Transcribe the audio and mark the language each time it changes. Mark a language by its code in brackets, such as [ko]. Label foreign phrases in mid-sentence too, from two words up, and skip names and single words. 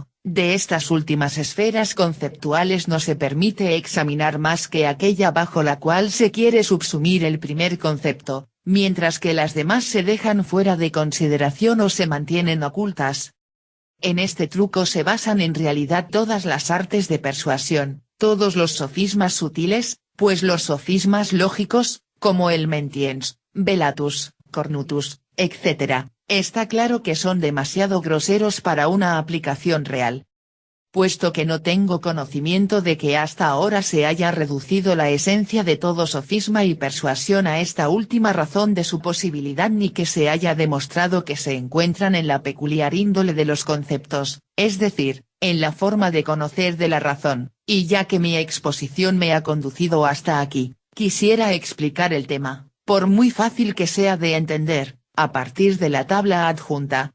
[es] De estas últimas esferas conceptuales no se permite examinar más que aquella bajo la cual se quiere subsumir el primer concepto, mientras que las demás se dejan fuera de consideración o se mantienen ocultas. En este truco se basan en realidad todas las artes de persuasión, todos los sofismas sutiles, pues los sofismas lógicos, como el [la] mentiens, velatus, cornutus, [es] etc., está claro que son demasiado groseros para una aplicación real. Puesto que no tengo conocimiento de que hasta ahora se haya reducido la esencia de todo sofisma y persuasión a esta última razón de su posibilidad ni que se haya demostrado que se encuentran en la peculiar índole de los conceptos, es decir, en la forma de conocer de la razón, y ya que mi exposición me ha conducido hasta aquí, quisiera explicar el tema, por muy fácil que sea de entender, a partir de la tabla adjunta.